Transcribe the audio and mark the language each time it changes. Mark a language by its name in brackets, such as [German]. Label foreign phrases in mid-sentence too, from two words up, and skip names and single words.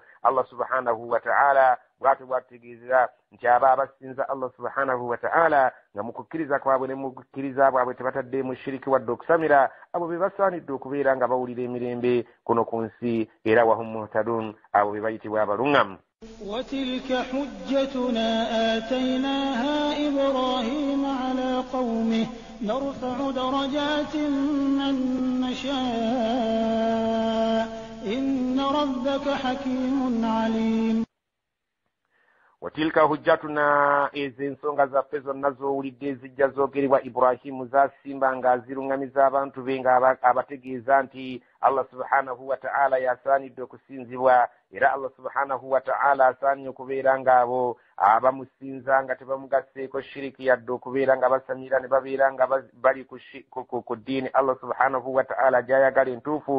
[Arabic] الله سبحانه وتعالى [Ganda] bw'atyo bw'atutegeeza nti aba abasinza [Arabic] الله سبحانه وتعالى [Ganda] nga mu kukkiriza kwabwe ne mu kukkiriza bwabwe tebataddemu shiriki wadde okusamira, abo be basaanidde okubeera nga bawulira emirembe kuno ku nsi, era [Arabic] وهم مهتدون, [Ganda] abo be bayitibwa abalungamu. [Arabic] وتلك حجتنا آتيناها إبراهيم على قومه نرفع درجات من نشاء إن ربك حكيم عليم. وتلك حجتنا, [Ganda] ezo ensonga zaffe zonna z'owulidde ezijja zoogerebwa Ibrahimu zasimba ng'azirungamiza abantu be nga abategeeza nti [Arabic] الله سبحانه وتعالى [Ganda] yasaanidde okusinzibwa, era [Arabic] الله سبحانه وتعالى [Ganda] asaanye okubeera ng'abo abamusinza nga tebamugasseeko shiriki yadde okubeera nga basamira ne babeera nga bali ku ddiini [Arabic] الله سبحانه وتعالى [Ganda] gy'ayagala entuufu.